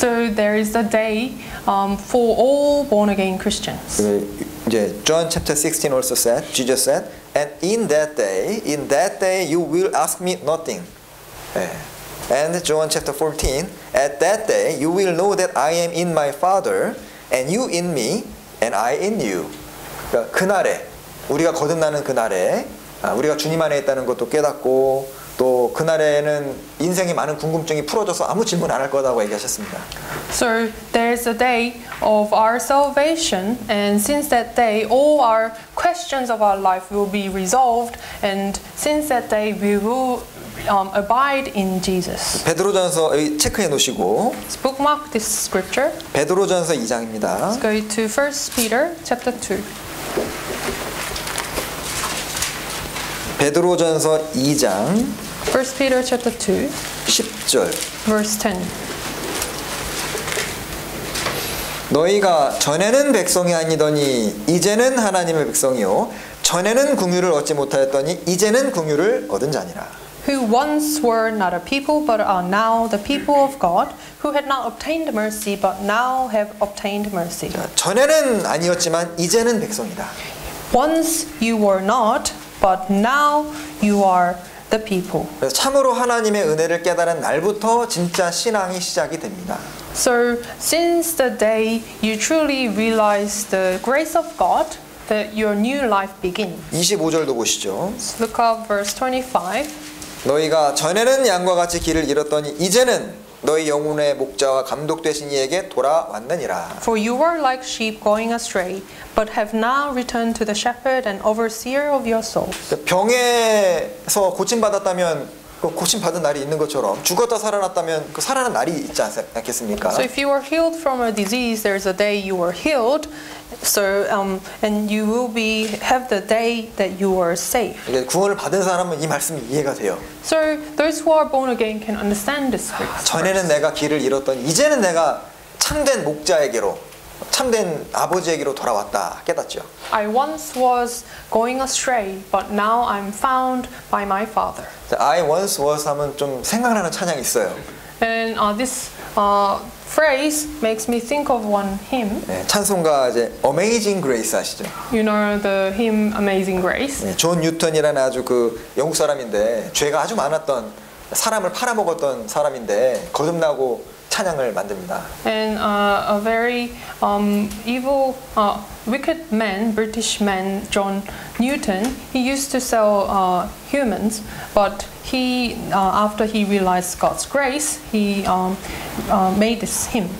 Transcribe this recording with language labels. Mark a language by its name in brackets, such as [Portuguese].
[English] So there is the day for all born again Christians. 이제 John chapter 16 also said, Jesus said, and in that day you will ask me nothing. [Korean] 네. [English] And John chapter 14, at that day you will know that I am in my Father, and you in me, and I in you. [Korean] 그러니까 그날에 우리가 거듭나는 그날에 우리가 주님 안에 있다는 것도 깨닫고 또 그날에는 인생의 많은 궁금증이 풀어져서 아무 질문 안 할 거라고 얘기하셨습니다. [English] So there is a day of our salvation, and since that day all our questions of our life will be resolved, and since that day we will abide in Jesus. [Korean] 베드로전서 체크해 놓으시고 [English] Let's bookmark this scripture. [Korean] 베드로전서 2장입니다. [English] Let's go to 1 Peter chapter 2. [Korean] 베드로전서 2장 [English] 1 Peter chapter 2, [Korean] 10절 [English] verse 10. [Korean] 너희가 전에는 백성이 아니더니 이제는 하나님의 백성이요 전에는 긍휼을 얻지 못하였더니 이제는 긍휼을 얻은 자니라. [English] Who once were not a people but are now the people of God, who had not obtained mercy but now have obtained mercy. [Korean] 자, 전에는 아니었지만 이제는 백성이다. [English] Once you were not, but now you are the people. [Korean] 그래서 참으로 하나님의 은혜를 깨달은 날부터 진짜 신앙이 시작이 됩니다. [English] So since the day you truly realize the grace of God, that your new life begins. [Korean] 25절도 보시죠. [English] Let's look up verse 25. [Korean] 너희가 전에는 양과 같이 길을 잃었더니 이제는 너희 영혼의 목자와 감독 되신 이에게 돌아왔느니라. [English] For you were like sheep going astray, but have now returned to the shepherd and overseer of your souls. [Korean] 병에서 고침받았다면 그 고침받은 날이 있는 것처럼 죽었다 살아났다면 그 살아난 날이 있지 않겠습니까? [English] So if you were healed from a disease, there's a day you were healed. So and you will have the day that you were saved. [Korean] 이게 구원을 받은 사람은 이 말씀이 이해가 돼요. [English] So those who are born again can understand this verse. [Korean] 전에는 내가 길을 잃었더니 이제는 내가 참된 목자에게로 참된 아버지에게로 돌아왔다 깨닫죠. [English] I once was going astray, but now I'm found by my Father. I once was [Korean] 하면 좀 생각나는 찬양이 있어요. [English] And this phrase makes me think of one hymn. [Korean] 네, 찬송가 이제 Amazing Grace 아시죠? [English] You know the hymn Amazing Grace. [Korean] 네, 존 뉴턴이라는 아주 그 영국 사람인데 죄가 아주 많았던 사람을 팔아먹었던 사람인데 거듭나고 찬양을 만듭니다. [English] And a very evil, wicked man, British man, John Newton, he used to sell humans, but he, after he realized God's grace, he made this hymn.